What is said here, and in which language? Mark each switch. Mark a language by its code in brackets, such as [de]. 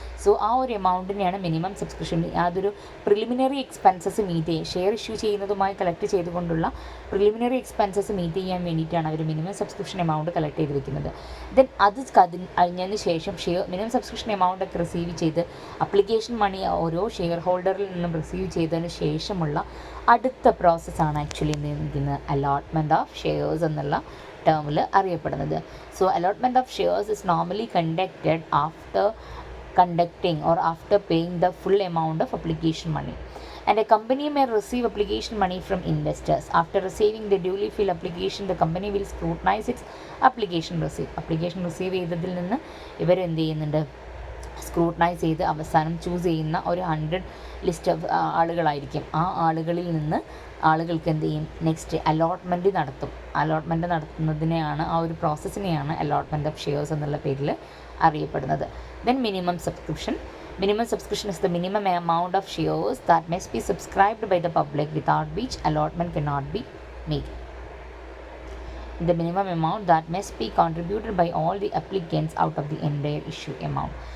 [ml] So ആ ഒരു എമൗണ്ടിനെയാണ് minimum subscription. അതൊരു പ്രിലിമിനറി എക്സ്പെൻസസ് മീറ്റ് ചെയ്യുക, ഷെയർ ഇഷ്യൂ ചെയ്യുന്നതുമായി കളക്ട് ചെയ്തുകൊണ്ടുള്ള പ്രിലിമിനറി എക്സ്പെൻസസ് മീറ്റ് ചെയ്യാൻ വേണ്ടിയിട്ടാണ് അവർ മിനിമം സബ്സ്ക്രിപ്ഷൻ എമൗണ്ട് കളക്ട് ചെയ്ത് വെക്കുന്നത്. ദെൻ അത് കഴിഞ്ഞതിന് ശേഷം മിനിമം സബ്സ്ക്രിപ്ഷൻ എമൗണ്ട് ഒക്കെ റിസീവ് ചെയ്ത് അപ്ലിക്കേഷൻ മണി ഓരോ ഷെയർ ഹോൾഡറിൽ നിന്നും റിസീവ് ചെയ്തതിന് ശേഷമുള്ള അടുത്ത പ്രോസസ്സാണ് ആക്ച്വലി എന്ത് അലോട്ട്മെൻറ്റ് ഓഫ് ഷെയർസ് എന്നുള്ള ടേമിൽ അറിയപ്പെടുന്നത്. [en] So allotment of shares is normally conducted after conducting or after paying the full amount of application money, and a company may receive application money from investors. After receiving the duly filled application, the company will scrutinize its application receive [ml] ചെയ്തതിൽ നിന്ന് ഇവർ എന്ത് ചെയ്യുന്നുണ്ട്, scrutinise ചെയ്ത് അവസാനം choose ചെയ്യുന്ന ഒരു 100 list of ആളുകളായിരിക്കും. ആ ആളുകളിൽ നിന്ന് ആളുകൾക്ക് എന്ത് ചെയ്യും, നെക്സ്റ്റ് അലോട്ട്മെൻറ്റ് നടത്തും. അലോട്ട്മെൻറ്റ് നടത്തുന്നതിനെയാണ്, ആ ഒരു പ്രോസസ്സിനെയാണ് അലോട്ട്മെൻറ്റ് ഓഫ് ഷെയർസ് എന്നുള്ള പേരിൽ അറിയപ്പെടുന്നത്. [en] Then minimum subscription is the minimum amount of shares that must be subscribed by the public, without which allotment cannot be made. The minimum amount that must be contributed by all the applicants out of the entire issue amount.